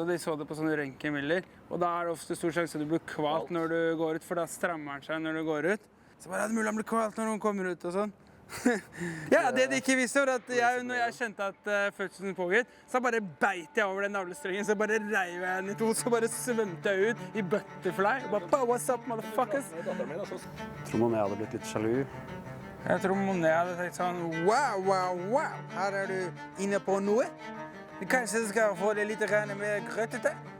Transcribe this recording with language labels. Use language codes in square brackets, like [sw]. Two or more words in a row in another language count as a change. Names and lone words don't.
[no] De så det på sånne røntgenbilder. Og da er det ofte stor sjanse du blir kvalt når du går ut, for da strammer han seg når du går ut. Så bare, er det mulig han blir kvalt når noen kommer ut og sånn? Ja, det de ikke visste var at når jeg kjente at fødselen pågitt, så bare beit jeg over den navlestrengen, så bare reiv jeg den i to, så bare svømte jeg ut i butterfly. Og bare, [en] what's up, motherfuckers? [no] Tror man jeg hadde blitt litt sjalu. Jeg tror Monet hadde tenkt sånn, wow, her er du inne på noe. Kanskje du skal få det litt mer grøtete.